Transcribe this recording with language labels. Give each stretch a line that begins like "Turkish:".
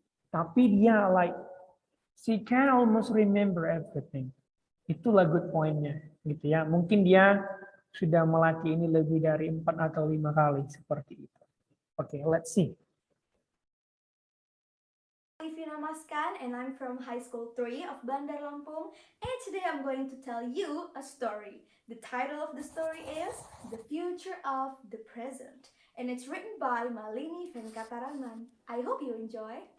English: Tapi dia like she can almost remember everything.
Indonesian: Itulah good point- nya gitu ya. Mungkin dia sudah melatih ini lebih dari 4 atau 5 kali seperti itu.
English: Oke, let's see. Olivina Maskan and I'm from High School 3 of Bandar Lampung, and today I'm going to tell you a story. The title of the story is The Future of the Present, and it's written by Malini Venkataraman. I hope you enjoy.